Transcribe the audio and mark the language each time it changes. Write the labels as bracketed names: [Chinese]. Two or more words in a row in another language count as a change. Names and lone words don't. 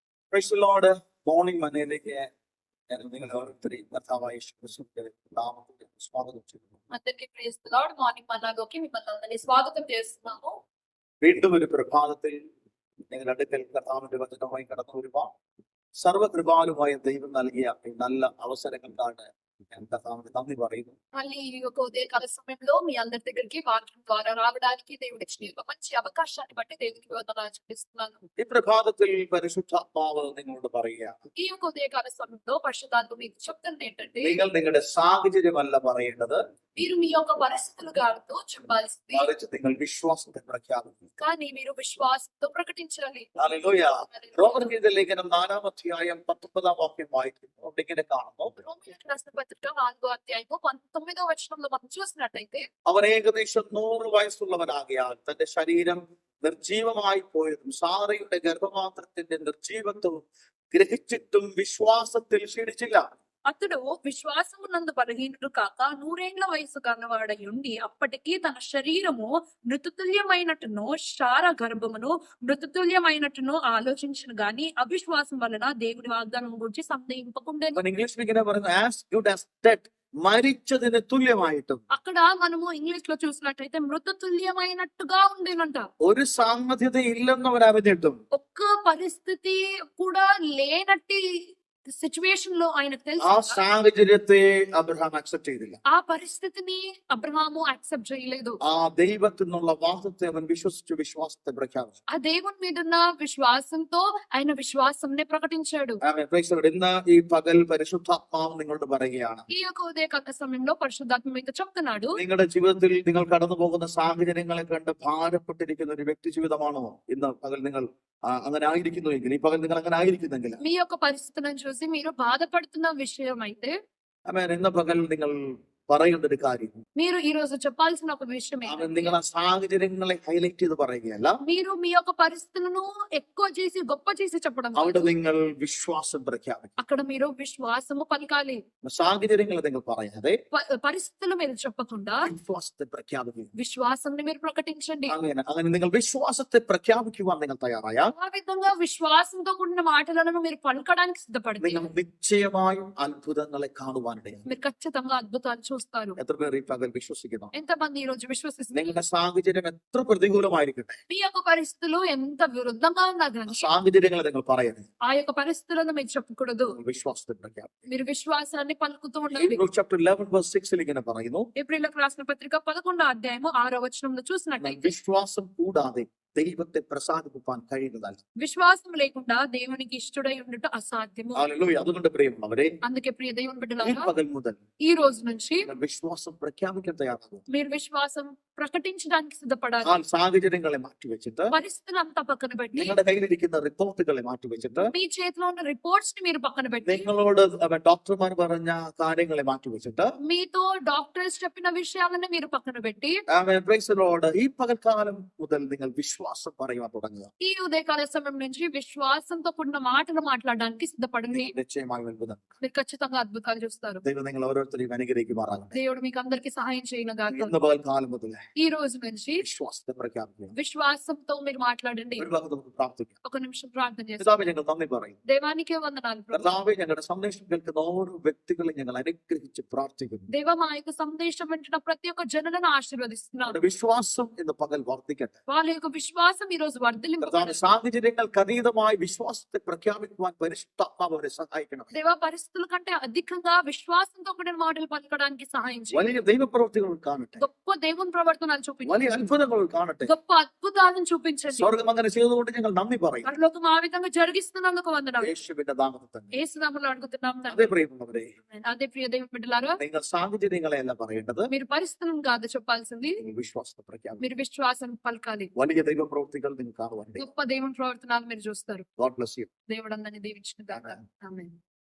[English] Praise the Lord. [Malayalam] മോർണിംഗ് മനയിലേക്ക് നിങ്ങൾ ഓരോരുത്തരെയും കർത്താവായ യേശുക്രിസ്തുവിന്റെ നാമത്തിൽ സ്വാഗതം ചെയ്യുന്നു. [English] అందరికీ Praise the Lord. [Telugu] మార్నింగ్ మన్నాలోకి మిమ్మల్ని అందరినీ స్వాగతం చేస్తున్నాము. [Malayalam] വീണ്ടും ഒരു പ്രഭാതത്തിൽ നിങ്ങളുടെ അടുക്കൽ കർത്താവിന്റെ വചനവുമായി കടന്നു വരുവാൻ സർവകൃപാലുമായ ദൈവം നൽകിയ ഈ നല്ല അവസരങ്ങൾക്കാണ് ഞാൻ കർത്താവിന് നന്ദി പറയുന്നു. [Telugu] మళ్ళీ ఈ యొక్క ఉదయకాల సమయంలో మీ అందరి దగ్గరికి వాక్యం ద్వారా రావడానికి దేవుడు ఇచ్చిన ఒక మంచి అవకాశాన్ని బట్టి దేవునికి వందనాలు చెల్లిస్తున్నాను. [Malayalam] ഈ പ്രഭാതത്തിൽ പരിശുദ്ധാത്മാവ് നിങ്ങളോട് പറയുക, [Telugu] ఈ యొక్క ఉదయకాల సమయంలో పరిశుద్ధాత్మ మీకు చెప్తుంది ఏంటంటే, [Malayalam] നിങ്ങൾ നിങ്ങളുടെ സാഹചര്യമല്ല പറയേണ്ടത്, [Telugu] మీరు మీ యొక్క పరిస్థితులు కాదు చెప్పాల్సింది, [Malayalam] മറിച്ച് നിങ്ങൾ വിശ്വാസത്തെ പ്രഖ്യാപിക്കും. [Telugu] కానీ మీరు విశ్వాసంతో ప్రకటించాలి. [Malayalam] ഹല്ലേലൂയ. റോമർക്കെഴുതിയ ലേഖനം 4-ാം അധ്യായം 19-ാം വാക്യം വായിക്കുന്നു. അവിടെ ഇങ്ങനെ കാണുന്നു, [Telugu] రోమీయులకు రాసిన పత్రిక 4వ అధ్యాయము 19వ వచనంలో మనం చూసినట్టయితే, [Malayalam] അവൻ ഏകദേശം 100 വയസ്സുള്ളവനാകിയാൽ തന്റെ ശരീരം നിർജീവമായി പോയതും സാറയുടെ ഗർഭപാത്രത്തിന്റെ നിർജീവത്വവും ഗ്രഹിച്ചിട്ടും വിശ്വാസത്തിൽ ക്ഷീണിച്ചില്ല. [Telugu] అతడు విశ్వాసము నందు బలహీనుడు కాక 100 ఏళ్ల వయసు కన్నవాడై ఉండి అప్పటికీ తన శరీరము మృతతుల్యమైనట్టును శార గర్భమును మృతతుల్యమైనట్టును ఆలోచించను గాని అవిశ్వాసం వలన దేవుని వాగ్దానం గురించి సందేహింపకుండెను. [Malayalam] അവൻ ഇംഗ്ലീഷിൽ ഇങ്ങനെ പറയുന്നു, [English] as good as dead, [Malayalam] മരിച്ചതിന് തുല്യമായിട്ടും. [Telugu] అక్కడ మనము ఇంగ్లీష్ లో చూసినట్టయితే మృతతుల్యమైనట్టుగా ఉండేనంట. [Malayalam] ഒരു സാധ്യത ഇല്ലെന്ന് അവർ അറിഞ്ഞിട്ടും [Telugu] ఒక్క పరిస్థితి కూడా లేనట్టి సిచ్యువేషన్ లో ఆయనకు [Malayalam] ആ [Telugu] తెలుసు. [Malayalam] സാഹചര്യത്തെ അബ്രഹാം അക്സെപ്റ്റ് ചെയ്തില്ല. [Telugu] ఆ పరిస్థితిని అబ్రహాము యాక్సెప్ట్ చేయలేదు. [Malayalam] ആ ദൈവത്തിൽ നിന്നുള്ള വാദത്തെ അവൻ വിശ്വസിച്ചു വിശ്വാസത്തെ പ്രഖ്യാപിച്ചു. [Telugu] ఆ దేవుని మీద ఉన్న విశ్వాసంతో ఆయన విశ్వాసంని ప్రకటించాడు. [English] ആമേൻ. Praise the Lord. [Malayalam] ഇന്ന് ഈ പകൽ പരിശുദ്ധാത്മാവ് നിങ്ങളോട് പറയുകയാണ്, [Telugu] ఈ యొక్క ఉదయకాల సమయంలో పరిశుద్ధాత్మ మీతో చెప్తున్నాడు, [Malayalam] നിങ്ങളുടെ ജീവിതത്തിൽ നിങ്ങൾ കടന്നു പോകുന്ന സാഹചര്യങ്ങളെ കണ്ട് ഭാരപ്പെട്ടിരിക്കുന്ന ഒരു വ്യക്തി ജീവിതമാണോ ഇന്ന് പകൽ നിങ്ങൾ അങ്ങനെ ആയിരിക്കുന്നുവെങ്കിൽ, ഈ പകൽ നിങ്ങൾ അങ്ങനെ ആയിരിക്കുന്നെങ്കിൽ, [Telugu] మీ యొక్క పరిస్థితులను చూసి మీరు బాధపడుతున్న విషయం అయితే, [Malayalam] ആമേൻ, ഇന്ന് പകൽ നിങ്ങൾ പറയേണ്ട ഒരു കാര്യം, [Telugu] మీరు ఈ రోజు చెప్పాల్సిన ఒక విషయం [Malayalam] ആമേൻ, [Telugu] ఏంటంటే, [Malayalam] നിങ്ങൾ ആ സാഹചര്യങ്ങളെ ഹൈലൈറ്റ് ചെയ്ത് പറയുകയല്ല, [Telugu] మీరు మీ యొక్క పరిస్థితులను ఎక్కువ చేసి గొప్ప చేసి చెప్పడం కాదు. [Malayalam] അവിടെ നിങ്ങൾ വിശ്വാസം പ്രഖ്യാപിക്കും. [Telugu] అక్కడ మీరు విశ్వాసము పలకాలి. [Malayalam] സാഹചര്യങ്ങളെ നിങ്ങൾ പറയാതെ [Telugu] పరిస్థితులు మీరు చెప్పకుండా [Malayalam] വിശ്വാസത്തെ പ്രഖ്യാപിക്കും. [Telugu] విశ్వాసంని మీరు ప్రకటించండి. [Malayalam] അങ്ങനെ നിങ്ങൾ విశ్വാസത്തെ പ്രഖ്യാപിക്കുവാൻ നിങ്ങൾ തയ്യാറായാൽ [Telugu] ఆ విధంగా విశ్వాసంతో కూడిన మాటలను మీరు పలకడానికి సిద్ధపడితే [Malayalam] നിങ്ങൾ నిശ്ചയമായും അത്ഭുതങ്ങളെ കാണുവാനിടയാണ്. [Telugu] మీరు ఖచ్చితంగా అద్భుతాలు చూస్తారు. [Malayalam] എത്ര പേർ ഈ പകൽ വിശ്വസിക്കുന്നു? [Telugu] ఎంతమంది ఈ రోజు విశ్వసిస్తారు? [Malayalam] നിങ്ങളുടെ സാഹചര്യം എത്ര പ്രതികൂലമായിരിക്കട്ടെ, [Telugu] మీ యొక్క పరిస్థితులు ఎంత విరుద్ధంగా ఉన్నా కానీ [Malayalam] സാഹചര്യങ്ങളെ നിങ്ങൾ പറയരുത്, [Telugu] ఆ యొక్క పరిస్థితులను మీరు చెప్పకూడదు. [Malayalam] വിശ്വാസത്തെ പ്രഖ്യാപിക്കും. [Telugu] మీరు విశ్వాసాన్ని పలుకుతూ ఉండాలి. [Malayalam] ചാപ്റ്റർ 11:6 ഇങ്ങനെ പറയുന്നു, [Telugu] ఏప్రిల్కి రాసిన పత్రిక 11వ అధ్యాయము 6వ వచనంలో చూసినట్లయితే, [Malayalam] വിശ്വാസം കൂടാതെ ദൈവത്തെ പ്രസാദിപ്പിക്കാൻ കഴിയുന്നതല്ല. [Telugu] విశ్వాసం లేకుండా దేవునికి ఇష్టడై ఉండటం అసాధ్యము. [Malayalam] ഹല്ലേലൂയ. അതുകൊണ്ട് പ്രിയമുള്ളവരെ, [Telugu] అందుకే ప్రియ దేవుని [Malayalam] ഈ [Telugu] బిడ్డలారా, [Malayalam] പകൽ മുതൽ [Telugu] ఈ రోజు నుంచి [Malayalam] നിങ്ങൾ വിശ്വാസം പ്രഖ്യാപിക്കാൻ തയ്യാറാകും. [Telugu] మీరు విశ్వాసం ప్రకటించడానికి సిద్ధపడాలి. [Malayalam] ആ സാഹചര്യങ്ങളെ മാറ്റിവെച്ചിട്ട്, [Telugu] పరిస్థితులంతా పక్కన పెట్టి, [Malayalam] നിങ്ങളുടെ കയ്യിലിരിക്കുന്ന റിപ്പോർട്ടുകളെ മാറ്റിവെച്ചിട്ട്, [Telugu] మీ చేతిలో ఉన్న రిపోర్ట్స్ ని మీరు పక్కన పెట్టి, [Malayalam] നിങ്ങളോട് ഡോക്ടർമാർ പറഞ്ഞ കാര്യങ്ങളെ മാറ്റിവെച്ചിട്ട്, [Telugu] మీతో డాక్టర్స్ చెప్పిన విషయాలను మీరు పక్కన పెట్టి, [English] Praise the Lord, [Malayalam] ഈ പകൽക്കാലം മുതൽ നിങ്ങൾ വിശ്വാസം പറയുവാൻ തുടങ്ങുക. [Telugu] ఈ ఉదయకాల సమయం నుంచి విశ్వాసంతో కూడిన మాటలు మాట్లాడడానికి సిద్ధపడండి. [Malayalam] നിശ്ചയമായും അത്ഭുതം. [Telugu] మీరు ఖచ్చితంగా అద్భుతాలు చూస్తారు. [Malayalam] ദൈവം നിങ്ങൾ ഓരോരുത്തരെയും അനുഗ്രഹിക്കുമാറാകട്ടെ. [Telugu] దేవుడు మీకు అందరికి సహాయం చేయనుగాక. [Malayalam] ഇന്ന് പകൽക്കാലം മുതൽ [Telugu] ఈ రోజు నుంచి [Malayalam] വിശ്വാസത്തെ പ്രഖ്യാപിക്കുക. [Telugu] విశ్వాసంతో మీరు మాట్లాడండి. [Malayalam] ഒരു ഭാഗത്ത് നമുക്ക് പ്രാർത്ഥിക്കാം. [Telugu] ఒక నిమిషం ప్రార్థన చేస్తాం. [Malayalam] പിതാവേ, ഞങ്ങൾ നന്ദി പറയും. [Telugu] దేవానికి వందనాలు ప్రభు. [Malayalam] കർത്താവേ, ഞങ്ങളുടെ സന്ദേശം കേൾക്കുന്ന ഓരോ വ്യക്തികളെ ഞങ്ങൾ അനുഗ്രഹിച്ച് പ്രാർത്ഥിക്കുന്നു. [Telugu] దేవ, మా యొక్క సందేశం వింటున్న ప్రతి ఒక్క జనులను ఆశీర్వదిస్తున్నాను. [Malayalam] അവരുടെ വിശ്വാസം ഇന്ന് പകൽ വർദ്ധിക്കട്ടെ. [Telugu] వాళ్ళ యొక్క విశ్వాసం ఈ రోజు వర్ధిల్లింపు. [Malayalam] കർത്താവേ, സാഹചര്യങ്ങൾക്ക് അതീതമായി വിശ്വാസത്തെ പ്രഖ്യാപിക്കുവാൻ പരിശുദ്ധാത്മാവ് അവരെ സഹായിക്കണം. [Telugu] దేవ, పరిస్థితుల కంటే అధికంగా విశ్వాసంతో కూడిన మాటలు పలకడానికి సహాయం చేయండి. [Malayalam] വലിയ ദൈവപ്രവൃത്തികൾ കാണട്ടെ, [Telugu] గొప్ప దేవుని ప్రవర్తనలు చూపించండి. [Malayalam] വലിയ അത്ഭുതങ്ങൾ കാണട്ടെ. [Telugu] గొప్ప అద్భుతాలను చూపించండి. [Malayalam] സ്വർഗം അങ്ങനെ ചെയ്തുകൊണ്ട് ഞങ്ങൾ നന്ദി പറയും. [Telugu] పరలోకం ఆ విధంగా జరిగిస్తున్నందుకు వందనాలు. [Malayalam] യേശുവിന്റെ നാമത്തിൽ തന്നെ. [Telugu] యేసు నామములో అడుగుతున్నాం [Malayalam] അതേ [Telugu] తండ్రి. [Malayalam] പ്രിയമുള്ളവരെ, [Telugu] అదే ప్రియ దేవుని బిడ్డలారా, [Malayalam] നിങ്ങൾ സാഹചര്യങ്ങളെ അല്ല പറയേണ്ടത്, [Telugu] మీరు పరిస్థితులను కాదు చెప్పాల్సింది, [Malayalam] നിങ്ങൾ విശ്വാസത്തെ പ്രഖ്യാപിക്കും. [Telugu] మీరు విశ్వాసం పలకాలి. [Malayalam] വലിയ ദൈവപ്രവൃത്തികൾ നിങ്ങൾ കാണുവാൻ. [Telugu] గొప్ప దేవుని ప్రవర్తనాలు మీరు చూస్తారు. [English] God bless you. [Telugu] దేవుడు అందరిని దీవించిన గాక. [English] Amen. [Telugu] ఆమేన్.